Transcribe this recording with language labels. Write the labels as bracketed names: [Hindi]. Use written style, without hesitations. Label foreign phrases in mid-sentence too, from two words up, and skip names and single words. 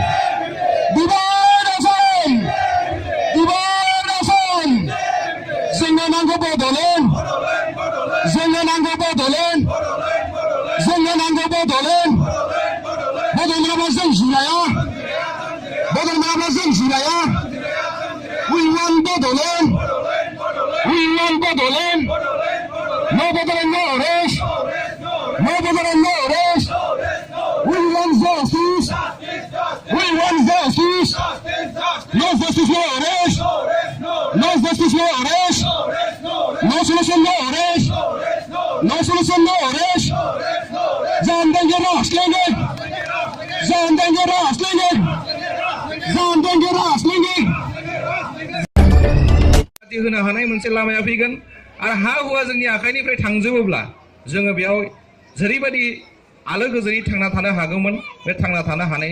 [Bodo] जोंनो नांगौ बड'लेण्ड बड'लेण्डआबो जों जिराया [English] we want Bodoland no Bodoland no arrest we want justice no justice no arrest no solution no arrest [Hindi] जान देंगे रास लेंगे [Bodo] होनो हानाय मोनसे लामाया फैगोन आरो हा हुआ जोंनि आखाइनिफ्राय थांजोबोब्ला जोङो बेयाव जेरैबायदि आलो गोजोनै थांना थानो हागौमोन बे थांना थानो हानायनि